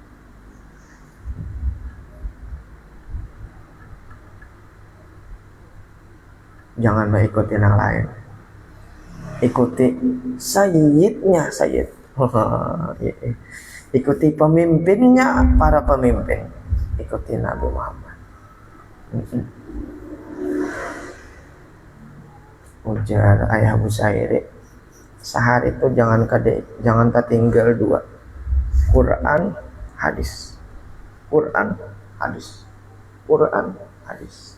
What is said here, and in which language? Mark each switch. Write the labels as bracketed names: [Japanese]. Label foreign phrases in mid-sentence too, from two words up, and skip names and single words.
[Indonesian] Jangan mengikuti yang lain, ikuti sayyidnya sayyid. Ikuti pemimpinnya para pemimpin, ikuti Nabi Muhammad. Ujar ayah Busairi, sehari itu jangan tertinggal dua, Quran hadis, Quran hadis, Quran hadis.